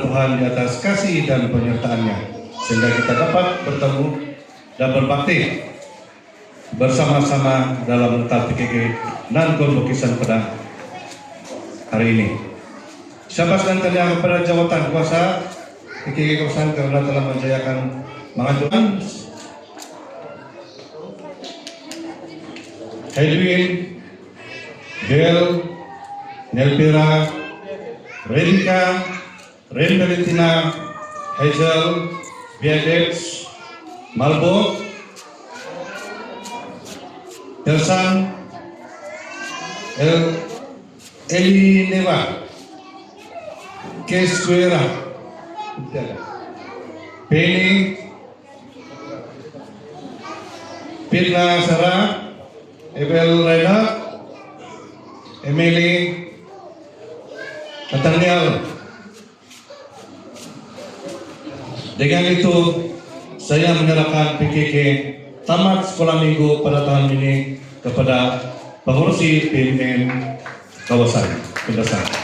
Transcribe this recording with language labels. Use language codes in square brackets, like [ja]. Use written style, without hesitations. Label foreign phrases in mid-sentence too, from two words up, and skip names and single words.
[ms] Tuhan di atas kasih dan penyertaan-Nya sehingga kita dapat bertemu dan berbakti bersama-sama dalam letak PKK dan konvokisan pada hari ini. Syabas dan terima kepada jawatan kuasa PKK Kosan karena telah menjayakan mengajukan Edwin, Bel, Nelpira, Renka, Ren Valentina, Hazel, Beadex, Malbo, Tersan, Eli Neva, Kesuera, Penny, Pitna Sarah, Ebel Raina, Emily, Nathaniel. Dengan itu, saya menyerahkan PKK tamat sekolah minggu pada tahun ini kepada pengurusi PMN kawasan Pendasan.